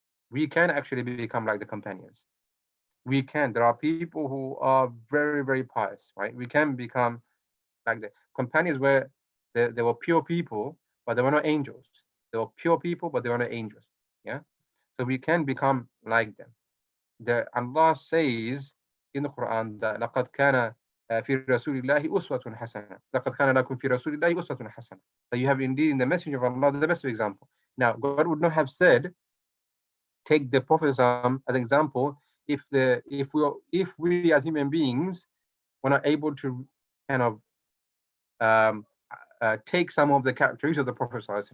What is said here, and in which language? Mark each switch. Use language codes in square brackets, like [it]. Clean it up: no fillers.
[en] We can actually become like the companions. We can. There are people who are very, very pious, right? We can become like the companions where they were pure people, but they were not angels. They were pure people, but they were not angels. Yeah. So we can become like them. Allah says in the Quran that [ar] لقد كان في رسول الله أسوة حسنة. لقد كان لكم في رسول الله أسوة حسنة. [en] That you have indeed in the Messenger of Allah the best example. Now, God would not have said, take the Prophet as an example if we as human beings were not able to kind of take some of the characteristics of the Prophet.